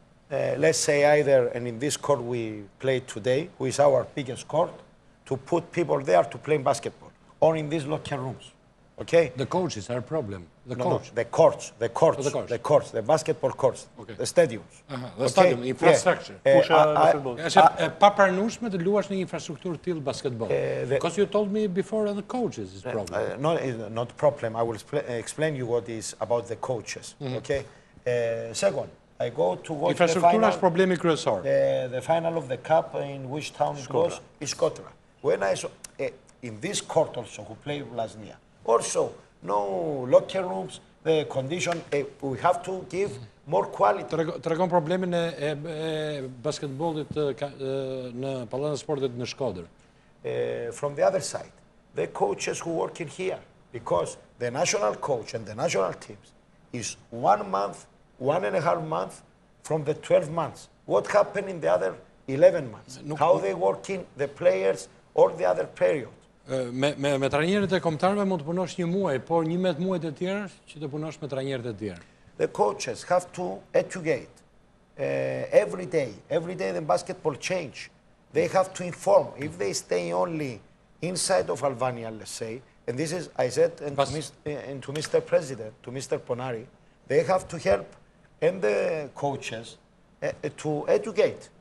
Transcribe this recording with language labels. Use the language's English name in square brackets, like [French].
[English] Let's say either, and in this court we play today, who is our biggest court, to put people there to play basketball, or in these locker rooms. Okay? The coaches are a problem. The courts, the basketball courts, the stadiums. The stadium, infrastructure. [Albanian] Është pa pranueshme të luash në infrastrukturë tillë basketball. [English] Because you told me before the coaches is problem. No, it's not problem. I will explain you what is about the coaches. Okay? Second, I go to watch the final. [Albanian] Është problemi kryesor. [English] The final of the cup in which town it was? Is Kotra. When I saw in this court also who played last year. Also, no locker rooms, the condition, we have to give more quality. [Albanian] Tregon problemin e basketbollit në Pallatën e Sportit në Shkodër. [English] From the other side, the coaches who work in here, because the national coach and the national teams is 1 month, 1.5 months from the 12 months. What happened in the other 11 months? How they working, the players, or the other period? [Albanian] Me trajnerët e kombëtarëve mund të punosh 1 muaj, por 11 muajt e tjerë që të punosh me trajnerët e tjerë. [English] The coaches have to educate every day the basketball change. They have to inform. If they stay only inside of Albania, let's say, and this is, I said, and to Mr. President, to Mr. Ponari, they have to help and the coaches to educate.